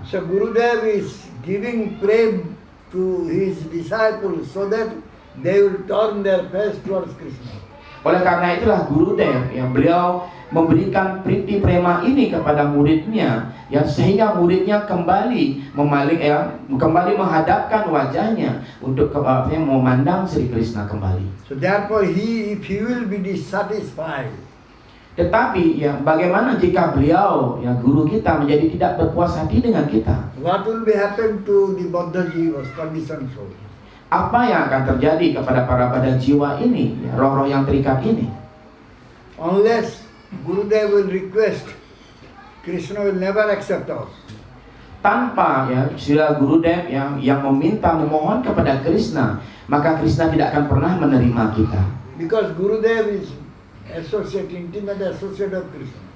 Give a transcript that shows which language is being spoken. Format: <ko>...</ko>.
<en>So Gurudev is giving prema to his disciples so that they will turn their face towards Krishna.</en> <id>Oleh karena itulah Gurudev yang beliau memberikan priti prema ini kepada muridnya ya sehingga muridnya kembali kembali menghadapkan wajahnya untuk memandang Sri Krishna kembali.</id> <en>So therefore if he will be dissatisfied,</en> <id>tetapi ya bagaimana jika beliau ya guru kita menjadi tidak berpuas hati dengan kita?</id> <en>what will be happen to the Baddha jivas, conditioned soul?</en> <id>Apa yang akan terjadi kepada para badan jiwa ini, ya, roh-roh yang terikat ini?</id> <en>Unless Gurudev will request, Krishna will never accept us.</en> <id>Tanpa ya sila Gurudev yang meminta memohon kepada Krishna, maka Krishna tidak akan pernah menerima kita.</id> <en>Because Gurudev is intimate associate of Krishna.</en>